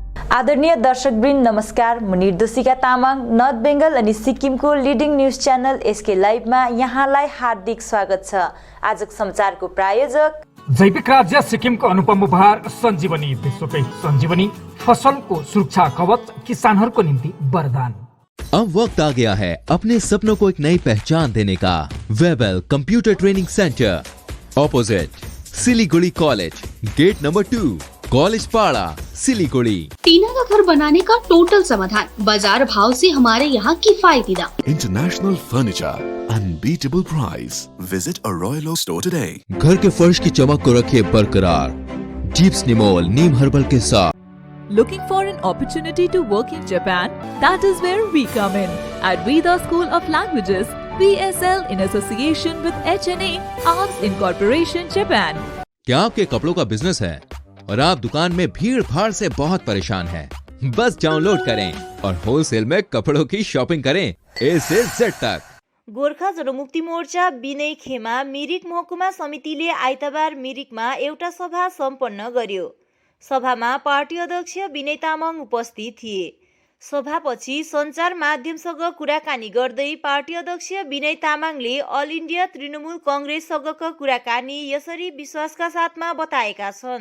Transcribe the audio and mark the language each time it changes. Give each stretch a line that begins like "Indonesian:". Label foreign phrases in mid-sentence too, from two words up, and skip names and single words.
Nepali: आदरणीय दर्शकवृन्द नमस्कार। म निर्दोषिका तामाङ नर्थ बेङ्गल अनि सिक्किमको
English: leading news channel
Nepali: एसके लाइभमा यहाँलाई हार्दिक स्वागत छ। आजको समाचारको प्रायोजक जैविक राज्य सिक्किमको अनुपम उपहार सञ्जीवनी, विश्वकै सञ्जीवनी फसलको सुरक्षा कवच, किसानहरूको निम्ति वरदान।
Hindi: अब वक्त आ गया है अपने सपनों को एक नई पहचान देने का।
English: Webel Computer Training Center, opposite Siliguri College, Gate Number 2, College Para, Siliguri.
Hindi: टीना का घर बनाने का टोटल समाधान, बाजार भाव से हमारे यहाँ किफायती दाम।
English: International Furniture, unbeatable price. Visit a Royal Oak store today.
Hindi: घर के फर्श की चमक को रखिए बरकरार जीप्स निमोल नीम हर्बल के साथ।
English: Looking for an opportunity to work in Japan? That is where we come in. At Vida School of Languages, VSL in association with HNA, Arms Incorporation, Japan.
Hindi: क्या आपके कपड़ों का बिजनेस है और आप दुकान में भीड़ भाड़ से बहुत परेशान हैं? बस डाउनलोड करें और होलसेल में कपड़ों की शॉपिंग करें A से Z तक।
Nepali: गोर्खा जनमुक्ति मोर्चा विनय खेमा मिरिक महकुमा समितिले आइतबार मिरिकमा एउटा सभा सम्पन्न गर्यो। सभामा पार्टी अध्यक्ष विनय तामाङ उपस्थित थिए। सभापछि सञ्चार माध्यमसँग कुराकानी गर्दै पार्टी अध्यक्ष विनय तामाङले अल इन्डिया तृणमूल कङ्ग्रेससँगको कुराकानी यसरी विश्वासका साथमा बताएका छन्।